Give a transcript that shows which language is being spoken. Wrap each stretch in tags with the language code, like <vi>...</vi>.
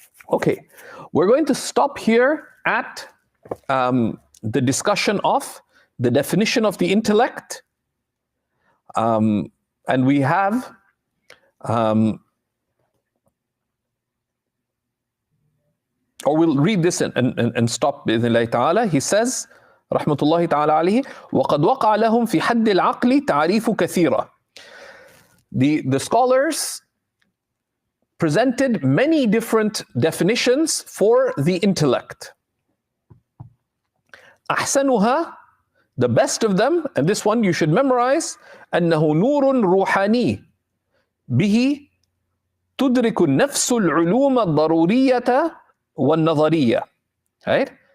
<en>Okay, we're going to stop here at the discussion of the definition of the intellect, and we have or we'll read this and stop</en> <ar>بإذن الله تعالى.</ar> <en>He says</en> <ar>رحمة الله تعالى عليه وقد وقع لهم في حد العقل تعريف كثيرة.</ar> <en>The scholars presented many different definitions for the intellect.</en> <ar>أحسنها,</ar> <en>the best of them, and this one you should memorize,</en> <ar>أنه نور روحاني به تدرك النفس العلوم الضرورية والنظرية.</ar> <en>Right?</en>